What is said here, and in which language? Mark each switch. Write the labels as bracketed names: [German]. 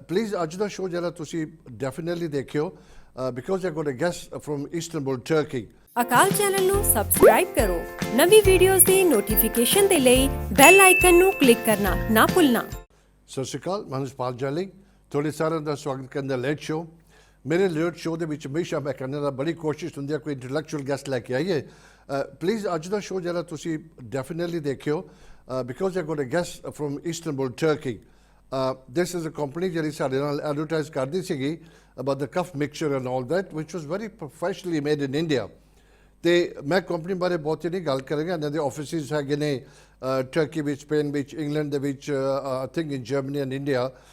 [English] Please, [Punjabi] ਅੱਜ ਦਾ show ਜਿਹੜਾ ਤੁਸੀਂ ਡੈਫੀਨਿਟਲੀ ਦੇਖਿਓ [English] because I got a guest from Istanbul, Turkey. [Punjabi] Akal channel ਨੂੰ ਸਬਸਕ੍ਰਾਈਬ ਕਰੋ। ਨਵੀਂ ਵੀਡੀਓਜ਼ ਦੀ ਨੋਟੀਫਿਕੇਸ਼ਨ ਦੇ ਲਈ ਬੈਲ ਆਈਕਨ ਨੂੰ ਕਲਿੱਕ ਕਰਨਾ ਨਾ ਭੁੱਲਣਾ। ਸਤਿ ਸ਼੍ਰੀ ਅਕਾਲ, ਮੈਂ ਹਰਪਾਲ ਜਾਲੀ ਤੁਹਾਡੇ ਸਾਰਿਆਂ ਦਾ ਸਵਾਗਤ ਕਰਦਾ ਲੇਟ ਸ਼ੋਅ। ਮੇਰੇ ਲੇਟ ਸ਼ੋਅ ਦੇ ਵਿੱਚ ਹਮੇਸ਼ਾ ਮੈਂ ਕਰਨ ਦਾ ਬੜੀ ਕੋਸ਼ਿਸ਼ ਹੁੰਦੀ ਹੈ ਕੋਈ ਇੰਟੈਲੈਕਚੁਅਲ ਗੈਸਟ ਲੈ ਕੇ ਆਈਏ। [English] please [Punjabi] ਅੱਜ ਦਾ ਸ਼ੋਅ ਜਿਹੜਾ ਤੁਸੀਂ ਡੈਫੀਨਿਟਲੀ ਦੇਖਿਓ [English] because I got a guest from Istanbul, Turkey. This is a company [Punjabi] ਜਿਹੜੀ ਸਾਡੇ ਨਾਲ ਐਡਵਰਟਾਈਜ਼ ਕਰਦੀ ਸੀਗੀ [English] about the cough mixture and all that, which was very professionally made in India. [Punjabi] ਤੇ ਮੈਂ ਕੰਪਨੀ ਬਾਰੇ ਬਹੁਤੀ ਨਹੀਂ ਗੱਲ ਕਰਾਂਗਾ। ਇਹਨਾਂ ਦੇ ਆਫਿਸਿਸ ਹੈਗੇ ਨੇ ਟਰਕੀ ਵਿੱਚ, ਸਪੇਨ ਵਿੱਚ, ਇੰਗਲੈਂਡ ਦੇ ਵਿੱਚ, [English] I think in Germany and India.